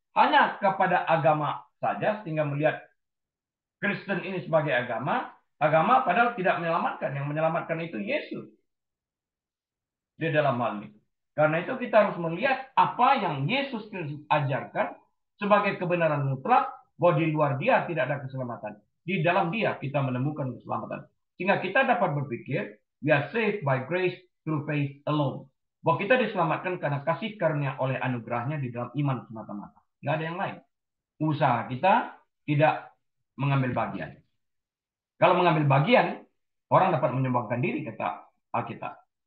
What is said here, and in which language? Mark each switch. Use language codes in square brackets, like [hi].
[id] Hanya kepada agama saja sehingga melihat Kristen ini sebagai agama padahal tidak menyelamatkan. Yang menyelamatkan itu Yesus di dalam hal ini. Karena itu kita harus melihat apa yang Yesus Kristus ajarkan sebagai kebenaran mutlak, bahwa di luar dia tidak ada keselamatan. Di dalam dia kita menemukan keselamatan. Sehingga kita dapat berpikir, [en] we are saved by grace through faith alone. [id] Bahwa kita diselamatkan karena kasih karunia oleh anugerahnya di dalam iman semata-mata. Tidak ada yang lain. Usaha kita tidak mengambil bagian. Kalau mengambil bagian, orang dapat menyumbangkan diri, kata Alkitab.